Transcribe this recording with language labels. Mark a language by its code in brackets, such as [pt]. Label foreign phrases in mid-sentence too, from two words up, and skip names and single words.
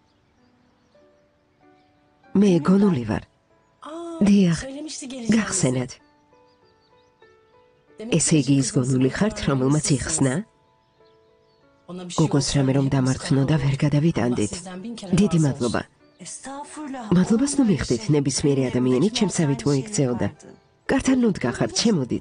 [ka] მე გონული ვარ. დიახ, [tr] Söylemişti geleceğimizi. [ka] გახსენათ. [tr] Demek [ka] ესე იგი ის გონული ხართ, რომელმაც იხსნა? [tr] Ona bir şey [ka] გოგოს რამე რომ დამარცხნო და ვერ გადავიტანდით. [tr] Sizden bin kere [ka] დიდი [tr] razı [ka] მადლობა. [tr] Estağfurullah. [ka] მადლობას ნუ მიხდით, ნებისმიერი ადამიანი ჩემსავით მოიქცეოდა. კართან ნუ დგახართ, შემოდით.